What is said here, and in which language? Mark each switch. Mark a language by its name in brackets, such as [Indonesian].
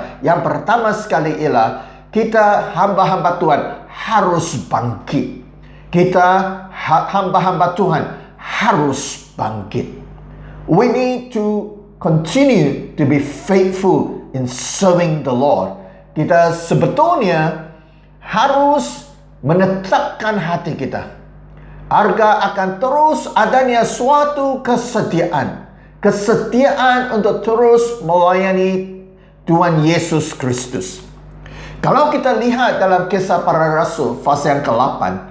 [Malay] Yang pertama sekali ialah kita hamba-hamba Tuhan harus bangkit. Kita hamba-hamba Tuhan harus bangkit. [English] We need to continue to be faithful in serving the Lord. [Malay] Kita sebetulnya harus menetapkan hati kita agar akan terus adanya suatu kesetiaan untuk terus melayani Tuhan Yesus Kristus. Kalau kita lihat dalam Kisah Para Rasul pasal yang ke-8,